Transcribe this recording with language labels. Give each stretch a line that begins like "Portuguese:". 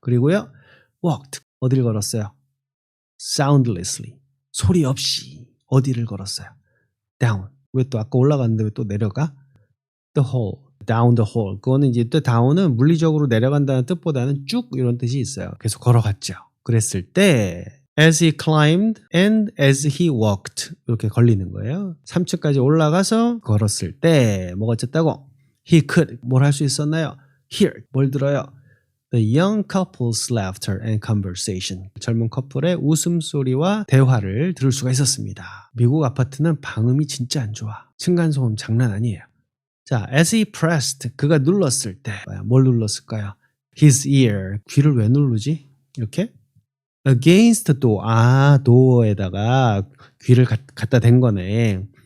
Korean: 그리고요.
English: Walked.
Korean: 어딜 걸었어요?
English: Soundlessly.
Korean: 소리 없이. 어디를 걸었어요?
English: Down.
Korean: 왜 또 아까 올라갔는데 왜 또 내려가?
English: The hall. Down the hall.
Korean: 그거는 이제 또 down은 물리적으로 내려간다는 뜻보다는 쭉 이런 뜻이 있어요. 계속 걸어갔죠. 그랬을 때
English: as he climbed and as he walked
Korean: 이렇게 걸리는 거예요. 3층까지 올라가서 걸었을 때 뭐가 어쨌다고?
English: He could.
Korean: 뭘 할 수 있었나요?
English: Hear.
Korean: 뭘 들어요?
English: The young couple's laughter and conversation.
Korean: 젊은 커플의 웃음소리와 대화를 들을 수가 있었습니다. 미국 아파트는 방음이 진짜 안 좋아. 층간소음 장난 아니에요. 자,
English: as he pressed,
Korean: 그가 눌렀을 때 뭘 눌렀을까요?
English: His ear,
Korean: 귀를 왜 누르지? 이렇게?
English: Against the door,
Korean: door에다가 귀를 갖다 댄 거네.